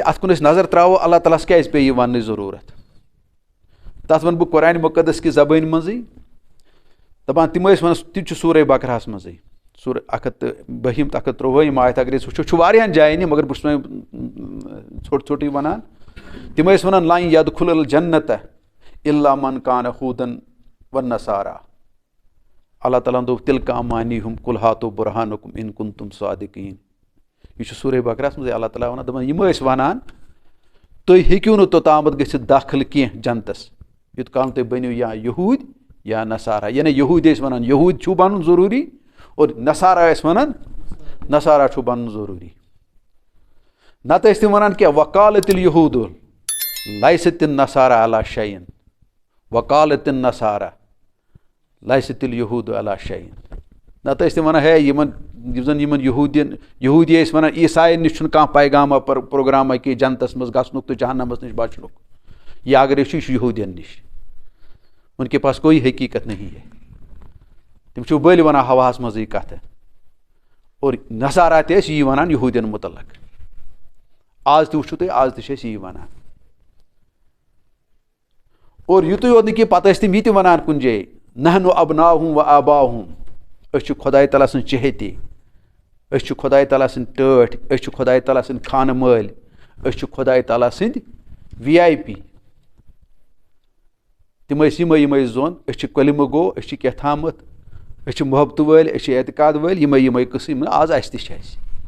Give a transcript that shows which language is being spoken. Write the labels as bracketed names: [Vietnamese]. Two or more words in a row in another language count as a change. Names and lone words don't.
[Kashmiri] اَتھ کُن أسۍ نظر ترٛاوو اللہ تعالیٰ ہَس کیٛازِ پیٚیہِ یہِ وَننٕچ ضروٗرت تَتھ وَنہٕ بہٕ قرآنِ مُقدس کہِ زبٲنۍ منٛزٕے دَپان تِم ٲسۍ وَنان تہِ چھُ سورہ بقرہس منٛزٕے سورہ 120 تہٕ 123 آیت اگر أسۍ وٕچھو چھُ واریاہن جاین یہِ مگر بہٕ چھُس وۄنۍ ژھوٚٹ ژھوٚٹٕے وَنان تِم ٲسۍ وَنان [Arabic] لن یدخل الجنت الا من کان ہوٗدن ونصارا [Kashmiri] اللہ تعالیٰ ہن دوٚپ [Arabic] تِلکا امانیہم قل ہاتو برہانکم ان کنتم صادقیٖن [Kashmiri] یہِ چھُ سورہ بقرہس منٛزٕے اللہ تعالیٰ وَنان دَپان یِم ٲسۍ وَنان تُہۍ ہیٚکِو نہٕ توٚتامَتھ گٔژھِتھ داخل کینٛہہ جنتس یوٗت کال تُہۍ بٔنِو یا یہوٗدۍ یا نصارا یعنی یہوٗدۍ ٲسۍ وَنان یہوٗدۍ چھُو بَنُن ضروٗری اور نصارا ٲسۍ وَنان نصارا چھُ بَنُن ضروٗری نتہٕ ٲسۍ تِم وَنان کیٛاہ [Arabic] وقالت الہوٗد لیست النصارا علی شیٖن وقالت النصارا لیست الہوٗد علی شیٖن [Kashmiri] نتہٕ ٲسۍ تِم وَنان ہے یِمن یُس زن یِمن یہوٗدی ٲسۍ وَنان عیٖسایَن نِش چھُنہٕ کانٛہہ پیغاما پروگراما کینٛہہ جنتس منٛز گژھنُک تہٕ جہنمس نِش بچنُک یا اگر أسۍ چھُ یہِ چھُ یہوٗدین نِش [Urdu] اُنکے پاس کوئی حقیٖقت نہیں ہے [Kashmiri] تِم چھِو بٔلۍ وَنان ہواہس منٛزٕے کَتھٕ اور نصارا تہِ ٲسۍ یی وَنان یہوٗدین مُتعلق آز تہِ وٕچھِو تُہۍ آز تہِ چھِ أسۍ یی وَنان اور یِتُے یوت نہٕ کینٛہہ پتہٕ ٲسۍ تِم یہِ تہِ وَنان کُنہِ جایہِ [Arabic] نحنُ ابناؤہُم و آباؤہُم [Kashmiri] أسۍ چھِ خۄداے تعالیٰ سٕنٛز چہیتی أسۍ چھِ خۄداے تعالیٰ سٕنٛدۍ ٹٲٹھۍ أسۍ چھِ خۄداے تعالیٰ سٕنٛدۍ خانہٕ مٲلۍ أسۍ چھِ خۄداے تعالیٰ سٕنٛدۍ VIP تِم ٲسۍ یِمے زوٚن أسۍ چھِ کلمہٕ گوٚو أسۍ چھِ کیٛاہ تھامَتھ أسۍ چھِ محبتہٕ وٲلۍ أسۍ چھِ اعتقاد وٲلۍ یِمے قٕسم آز اَسہِ تہِ چھِ اَسہِ